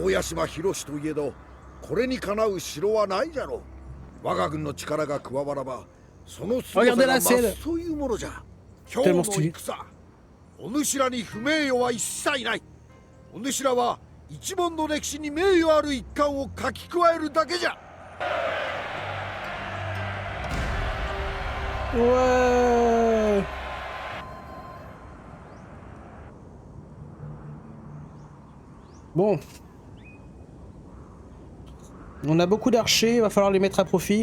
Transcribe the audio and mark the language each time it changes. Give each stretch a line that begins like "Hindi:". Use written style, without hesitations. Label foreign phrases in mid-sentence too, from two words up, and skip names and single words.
Japanese: 大屋島広しといえどこれにかなう城はないじゃろう。我が軍の力が加わらばその凄さが増すというものじゃ。今日の戦、お主らに不名誉は一切ない。お主らは一門の歴史に名誉ある一環を書き加えるだけじゃ。
French: Ouais. Bon. On a beaucoup d'archers, il va falloir les mettre à profit.